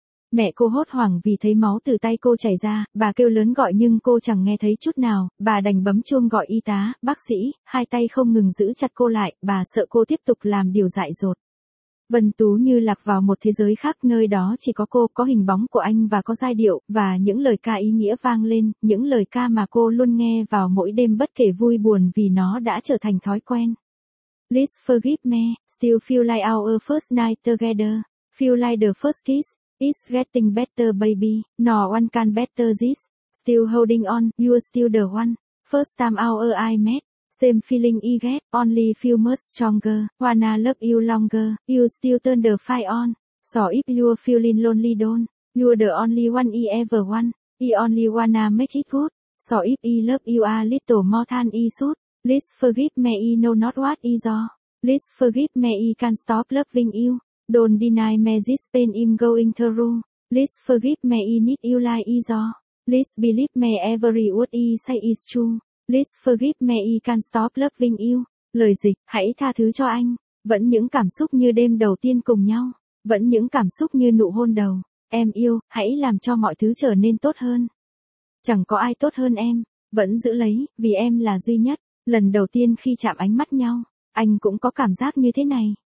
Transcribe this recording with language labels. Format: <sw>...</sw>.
<vi>Mẹ cô hốt hoảng vì thấy máu từ tay cô chảy ra, bà kêu lớn gọi nhưng cô chẳng nghe thấy chút nào, bà đành bấm chuông gọi y tá, bác sĩ, hai tay không ngừng giữ chặt cô lại, bà sợ cô tiếp tục làm điều dại dột. Vân Tú như lạc vào một thế giới khác, nơi đó chỉ có cô, có hình bóng của anh và có giai điệu, và những lời ca ý nghĩa vang lên, những lời ca mà cô luôn nghe vào mỗi đêm bất kể vui buồn vì nó đã trở thành thói quen.</vi> <en>Please forgive me, still feel like our first night together, feel like the first kiss, it's getting better baby, no one can better this, still holding on, you're still the one, first time our eye met. Same feeling I get, only feel much stronger, wanna love you longer, you still turn the fire on. So if you're feeling lonely don't, you're the only one I ever want, I only wanna make it good. So if I love you a little more than I should, please forgive me I know not what I do. Please forgive me I can't stop loving you, don't deny me this pain I'm going through. Please forgive me I need you like I do, please believe me every word I say is true. Please forgive me I can't stop loving you.</en> <vi>Lời dịch, hãy tha thứ cho anh. Vẫn những cảm xúc như đêm đầu tiên cùng nhau. Vẫn những cảm xúc như nụ hôn đầu. Em yêu, hãy làm cho mọi thứ trở nên tốt hơn. Chẳng có ai tốt hơn em. Vẫn giữ lấy, vì em là duy nhất. Lần đầu tiên khi chạm ánh mắt nhau, anh cũng có cảm giác như thế này.</vi>